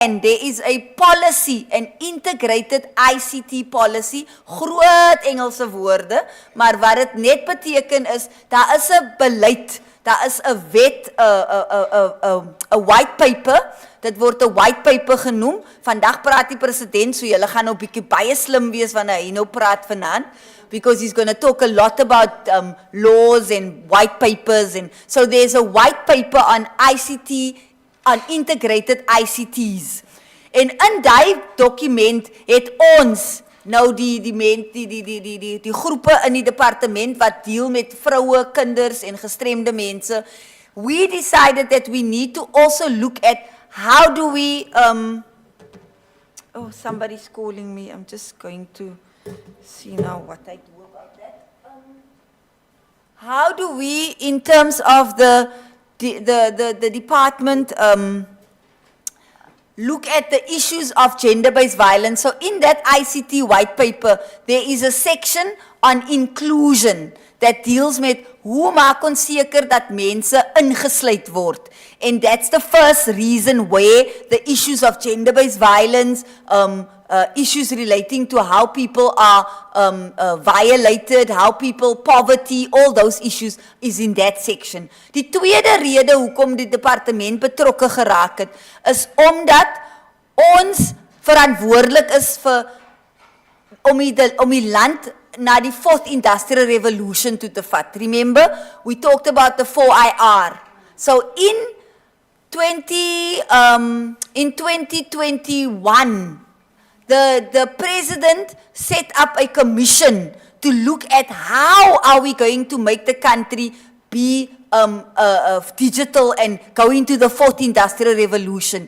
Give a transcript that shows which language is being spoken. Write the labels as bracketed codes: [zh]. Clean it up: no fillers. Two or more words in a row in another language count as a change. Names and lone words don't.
[en] And there is a policy, an integrated ICT policy, [af] groot Engelse woorde, maar wat het net beteken is, daar is 'n beleid, daar is 'n wet, 'n [en] white paper, [af] dit word 'n [en] white paper [af] genoem. Vandag praat die president, so julle gaan nou bietjie baie slim wees wanneer hy nou praat vanaand, [en] because he's going to talk a lot about laws and white papers, and so there's a white paper on ICT, on integrated ICTs. [af] En in die dokument het ons nou die groepe in die departement wat deel met vroue, kinders en gestremde mense. [en] We decided that we need to also look at how do we oh, somebody's calling me. I'm just going to see now what I do about that. How do we, in terms of the department, look at the issues of gender-based violence? So in that ICT white paper, there is a section on inclusion that deals [af] met hoe maak ons seker dat mense ingesluit word. [en] And that's the first reason where the issues of gender-based violence, issues relating to how people are violated, how people, poverty, all those issues is in that section. [af] Die tweede rede hoekom die departement betrokke geraak het, is omdat ons verantwoordelik is vir om die land na die 4th Industrial Revolution toe te vat. [en] Remember, we talked about the 4IR. So in 2021, the president set up a commission to look at how are we going to make the country be digital and go into the 4th Industrial Revolution.